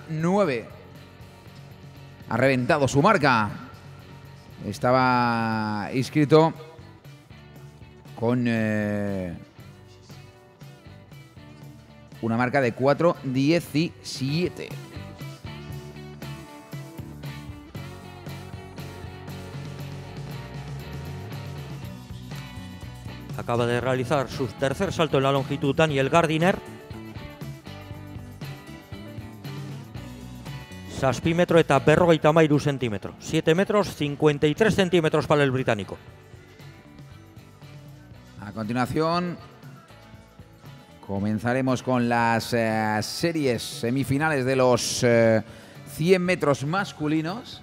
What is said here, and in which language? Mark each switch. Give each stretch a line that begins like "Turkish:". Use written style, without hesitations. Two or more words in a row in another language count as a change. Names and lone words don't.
Spanish: Ha reventado su marca estaba inscrito con una marca de 4:17. Acaba de realizar su tercer salto en la longitud Daniel Gardiner.
Basque: Zazpimetro eta 53 centímetros.
Spanish: 7 metros 53 centímetros para el británico. A continuación comenzaremos con las series semifinales de los 100 metros masculinos.